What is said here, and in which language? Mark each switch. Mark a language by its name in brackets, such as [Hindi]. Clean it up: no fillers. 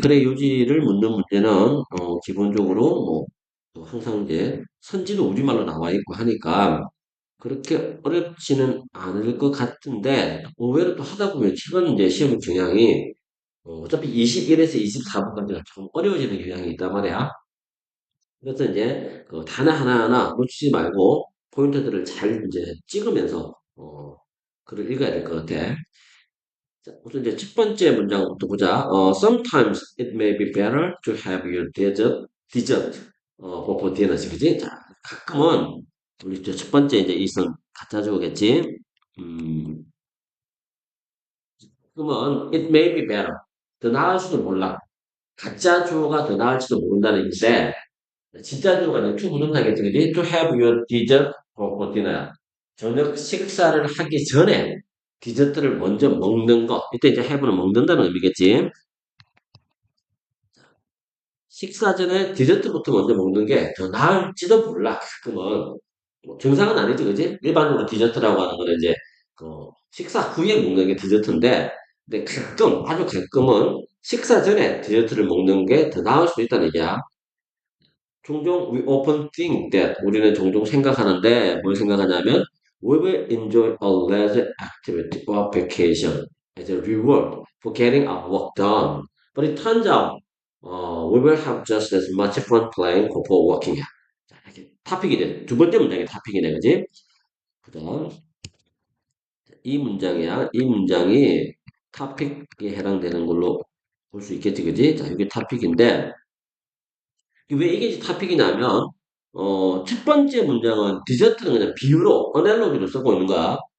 [Korean] 그래 요지를 묻는 문제는 기본적으로 항상 이제 선지도 우리말로 나와 있고 하니까 그렇게 어렵지는 않을 것 같은데 의외로 또 하다 보면 이번 이제 시험 경향이 어차피 21에서 24번까지가 좀 어려워지는 경향이 있단 말이야. 그래서 이제 그 단어 하나하나 놓치지 말고 포인트들을 잘 이제 찍으면서 글을 읽어야 될 것 같아. 자, 우선 이제 첫 번째 문장부터 보자. [English] Sometimes it may be better to have your dessert before dinner. [Korean] 그지? 자, 가끔은 우리 이제 첫 번째 이제 이선 갖다 주겠지. 음, 그러면 [English] it may be better. [Korean] 더 나을지도 몰라. 가짜 주어가 더 나을지도 모른다는 얘기인데 진짜 들어가는 to 부동사겠지, 그지? [English] To have your dessert for dinner. [Korean] 저녁 식사를 하기 전에 디저트를 먼저 먹는 거. 이때 이제 have는 먹는다는 의미겠지. 식사 전에 디저트부터 먼저 먹는 게 더 나을지도 몰라. 가끔은. 뭐 정상은 아니지, 그지? 일반적으로 디저트라고 하는 거는 이제 그 식사 후에 먹는 게 디저트인데, 근데 가끔, 아주 가끔은 식사 전에 디저트를 먹는 게 더 나을 수도 있다는 얘기야. 종종 [English] we often think that [Korean] 우리는 종종 생각하는데 뭘 생각하냐면 [English] we will enjoy a leisure activity or vacation as a reward for getting our work done. But it turns out we will have just as much fun playing for working. [Korean] 자, 이렇게 토픽이네. 두 번째 문장이 토픽이네, 그지? 그다음 이 문장이야. 이 문장이 토픽에 해당되는 걸로 볼 수 있겠지, 그지? 자, 이게 토픽인데 왜 이게 토픽이냐면, 첫 번째 문장은 디저트는 그냥 비유로, 어넬로기로 쓰고 있는 거야.